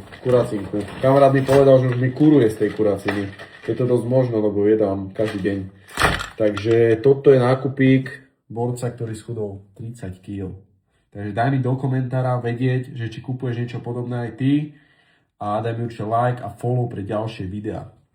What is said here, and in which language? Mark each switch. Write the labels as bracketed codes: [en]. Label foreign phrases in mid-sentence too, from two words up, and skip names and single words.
[sk] Kamarát mi povedal, že už mi kuruje z tej kuraciny. Je to dosť možno, lebo jedám každý deň. Takže toto je nákupík borca, ktorý schudol 30 kg. Takže daj mi do komentára vedieť, že či kupuješ niečo podobné aj ty a daj mi určite like a follow pre ďalšie videá.